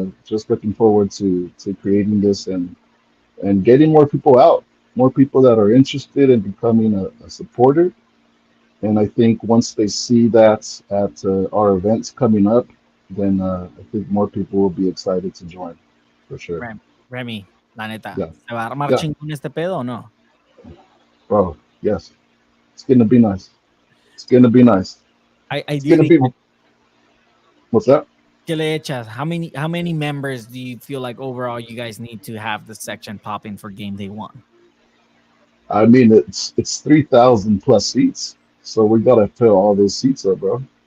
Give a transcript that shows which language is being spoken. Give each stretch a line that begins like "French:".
English: Just looking forward to creating this and getting more people out, more people that are interested in becoming a supporter. And I think once they see that at our events coming up, then I think more people will be excited to join, for sure.
Spanish: Remy, la neta,
English: Yeah.
Spanish: ¿se va a armar chingón este pedo o no?
English: Bro, yes. It's going to be nice. It's going to be nice. It's gonna Ideally, be. What's that?
Spanish: ¿qué le echas?
English: How many members do you feel like overall you guys need to have the section popping for game day 1? I mean, it's 3,000 plus seats, so we gotta fill all those seats up, bro.